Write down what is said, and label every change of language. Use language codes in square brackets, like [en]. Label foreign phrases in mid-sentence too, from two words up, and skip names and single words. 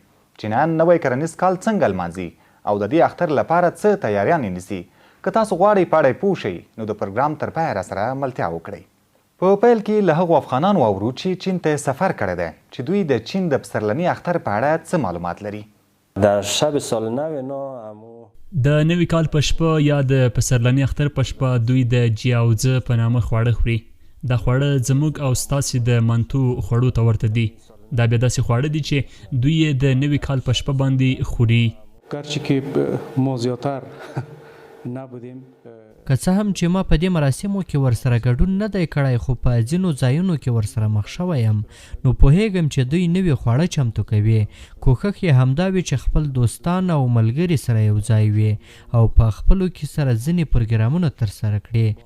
[ps] چینایان نوی کرنیز کال څنګه لمانځي او د دې اختر لپاره څه تیاریانې نیسي؟ که تاسو غواړئ په اړه یې پوه شئ نو د پروګرام تر پایه راسره ملتیا وکړئ. په پیل کې له هغو افغانانو واورو چې چین ته سفر کړی دی چې دوی د چین د پسرلني اختر په اړه څه معلومات لري. [fa] در شب سال نو [ps] د نوي کال په شپه یا د پسرلني اختر په شپه دوی د جیاوزه په نامه خواړه خوري. دا خواړه زموږ او ستاسې د منتو خوړو ته ورته دي. دا بیا داسې خواړه دي چې دوی یې د نوي کال په شپه باندې خوري. [fa] گرچه که ما زیاتر نبودیم [ps] که څه هم چې ما په دې مراسمو کې ورسره ګډون نه دی کړی خو په ځینو ځایونو کې ورسره مخ شوی یم نو پوهیږم چې دوی نوي خواړه چمتو کوي. کوښښ یې همدا وي چې خپل دوستان او ملګري سره یو ځای وي او په خپلو کې سره ځینې پروګرامونه ترسره کړي.